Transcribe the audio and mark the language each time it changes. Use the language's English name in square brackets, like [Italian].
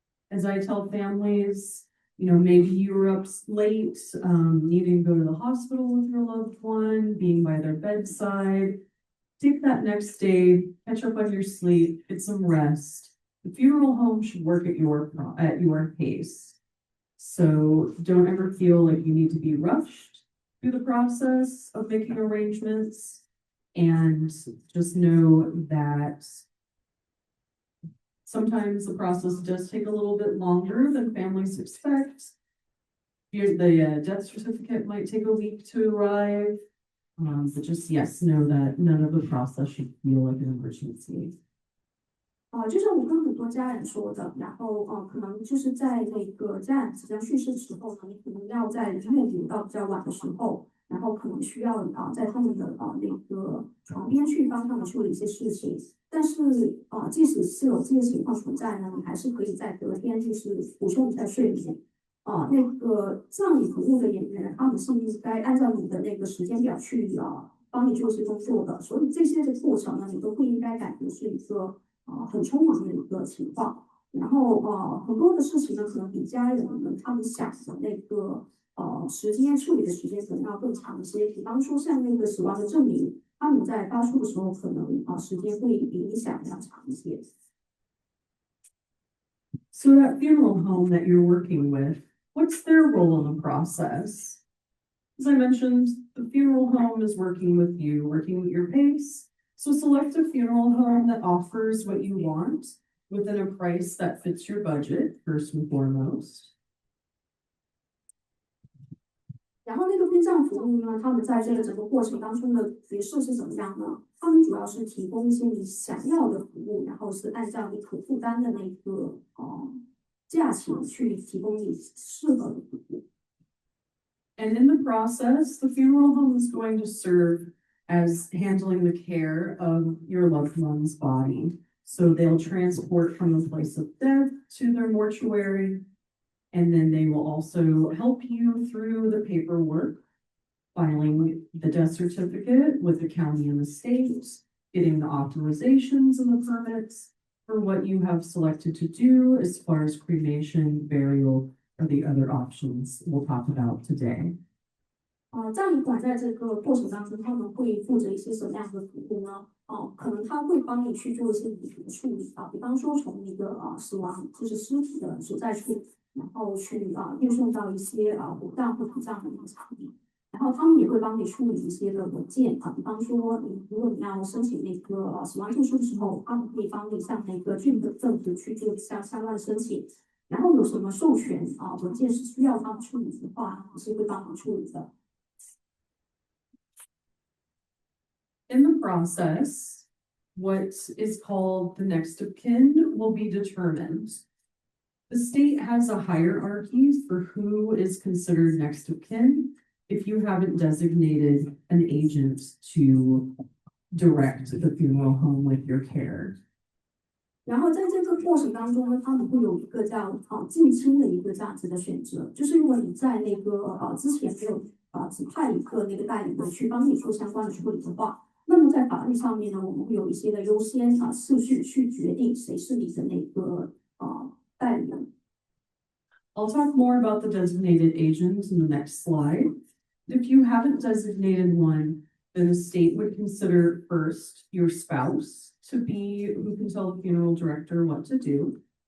[English] As I tell families, maybe you were up late, needing to go to the hospital with your loved one, being by their bedside. Take that next day, catch up on your sleep, get some rest. The funeral home should work at your pace. So don't ever feel like you need to be rushed through the process of making arrangements, and just know that sometimes the process does take a little bit longer than families expect. The death certificate might take a week to arrive, but just know that none of the process should feel like an emergency. [Chinese] 就像我跟很多家人说的，然后可能就是在那个家人即将去世的时候呢，你可能要在医院留到比较晚的时候，然后可能需要在他们的那个床边去帮他们处理一些事情。但是即使是有这些情况存在呢，你还是可以在隔天就是补充一下睡眠。那个葬礼服务的人员，他们是应该按照你的那个时间表去帮你做一些工作的，所以这些的过程呢，你都不应该感觉是一个很匆忙的一个情况。然后很多的事情呢，可能比家人们他们想的那个时间处理的时间可能要更长一些。比方说像那个死亡的证明，他们在发出的时候可能时间会比你想的要长一些。 [English] So that funeral home that you're working with, what's their role in the process? As I mentioned, the funeral home is working with you, working at your pace. So select a funeral home that offers what you want within a price that fits your budget, first and foremost. [Chinese] 然后那个殡葬服务呢，他们在这个整个过程当中的角色是怎么样呢？他们主要是提供一些你想要的服务，然后是按照你可负担的那个价钱去提供你适合的服务。 [English] And in the process, the funeral home is going to serve as handling the care of your loved one's body. So they'll transport from the place of death to their mortuary, and then they will also help you through the paperwork filing the death certificate with the county and the state, getting the authorizations and the permits for what you have selected to do as far as cremation, burial, or the other options we'll talk about today. [Chinese] 葬仪馆在这个过程当中，他们会负责一些什么样的服务呢？可能他会帮你去做一些遗嘱的处理啊，比方说从一个死亡就是尸体的所在处，然后去运送到一些火葬或土葬的一个场地。然后他们也会帮你处理一些的文件啊，比方说如果你要申请那个死亡证书的时候，他们可以帮你向那个郡的政府去做相关的申请。然后有什么授权文件是需要他们处理的话，是会帮忙处理的。 [English] In the process, what is called the next of kin will be determined. The state has a hierarchy for who is considered next of kin if you haven't designated an agent to direct the funeral home with your care. [Chinese] 然后在这个过程当中呢，他们会有一个叫近亲的一个这样子的选择，就是如果你在那个之前没有指派一个那个代理人去帮你做相关的处理的话，那么在法律上面呢，我们会有一些的优先次序去决定谁是你的那个代理人。 [English] I'll talk more about the designated agent in the next slide. If you haven't designated one, then the state would consider first your spouse to be who can tell the funeral director what to do.